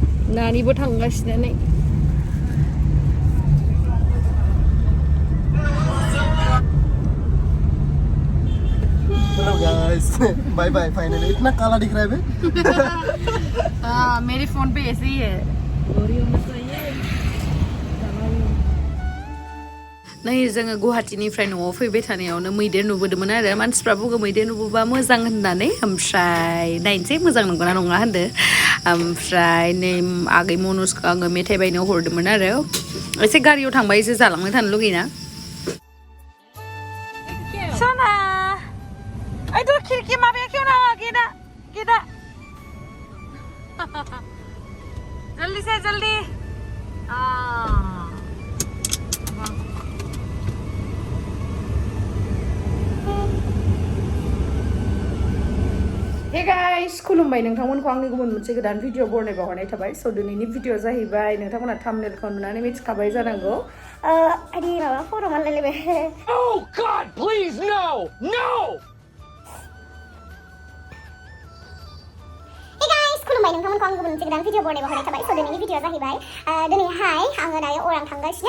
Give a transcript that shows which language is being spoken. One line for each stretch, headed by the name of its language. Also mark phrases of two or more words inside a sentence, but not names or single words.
Bodo: नानिबो थांगासिनो नै
English: Hello guys, bye bye finally.
Hindi: इतना काला दिख रहा है बे? हाँ मेरे फोन पे ऐसे ही है
Bodo: नै जोङो गुवाहाटीनिफ्राय न'आव फैबाय थानायावनो मैदेर नुबोदोंमोन आरो मानसिफ्रा बुङो मैदेर नुबोबा मोजां होननानै ओमफ्राय नायनोसै मोजां नंगौना नङा होनदो ओमफ्राय नै आगै मनजखौ आङो मेथाइ बायनो हरदोंमोन आरो एसे गारियाव थांबा एसे जालांनो थानो लुगैना सना ओइ द खिरखि माबाया खेवना गेदा गेदा
Hindi: जल्दी से जल्दी
English: Hey guys,
Bodo: खुलुमबाय नोंथांमोनखौ आंनि गुबुन मोनसे गोदान भिडिअ बरनाय बावहरनाय थाबाय स दिनैनि भिडिअ जाहैबाय नोंथांमोना थाम्बनेलखौ नुनानै मिथिखाबाय जानांगौ आदि माबा फराव मानलायलायबाय
English: Oh God, please no! No! Hey guys,
Bodo: खुलुमबाय नोंथांमोनखौ आं गुबुन मोनसे गोदान भिडिअ बरनाय बावहरनाय थाबाय स दिनैनि भिडिअ जाहैबाय दिनैहाय आङो दायो अरां थांगासिनो